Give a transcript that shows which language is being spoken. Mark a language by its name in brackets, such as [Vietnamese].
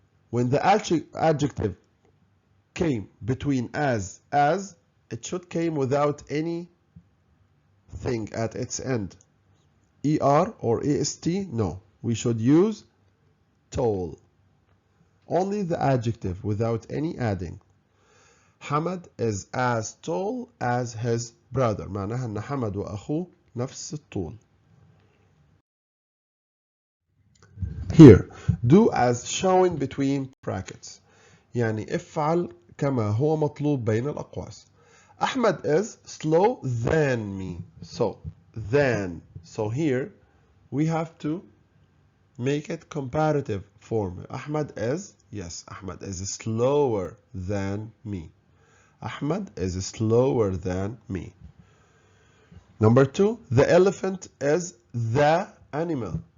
[English] When the adjective came between as, it should came without any thing at its end. er or est, no. We should use tall. Only the adjective without any adding. Hamad is as tall as his brother. [Arabic] معناها أن حمد وأخوه نفس الطول. [English] Here, do as shown between brackets. [Arabic] يعني افعل كما هو مطلوب بين الأقواس. [English] Ahmed is slow than me. So here we have to make it comparative form. Ahmed is slower than me. Ahmed is slower than me. Number 2, the elephant is the animal.